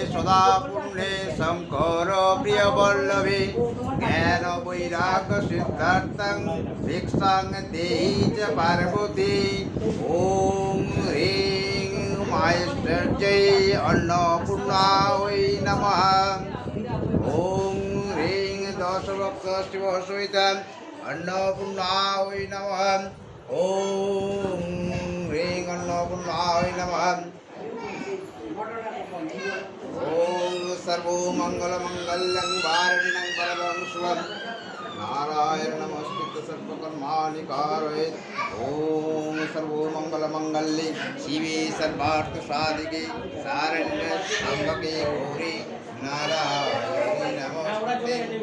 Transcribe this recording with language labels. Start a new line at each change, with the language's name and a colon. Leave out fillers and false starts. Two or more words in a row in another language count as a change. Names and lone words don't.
Sanskrit: সদা পুণ্যে শঙ্কর প্রিয় বল্লভে জ্ঞান বৈরাগ্য সিদ্ধার্থং ভিক্ষাং দেহি চ পার্বতী ওম হ্রিং মায়েশ্বর্যৈ অন্নপূর্ণায় নমঃ ওম হ্রিং দশভক্ত শিব সহিতং अन्नपूर्णाय नमः ओम ह्रीं अन्नपूर्णाय नमः ओम सर्वमंगलमंगलं वारणं परमं शुभं नारायण नमस्कृत्य सर्वकर्माणि कारयेत् ओम सर्वमंगलमंगले शिवे सर्वार्थसाधिके शरण्ये त्र्यंबके गौरी नारायणी नमस्ते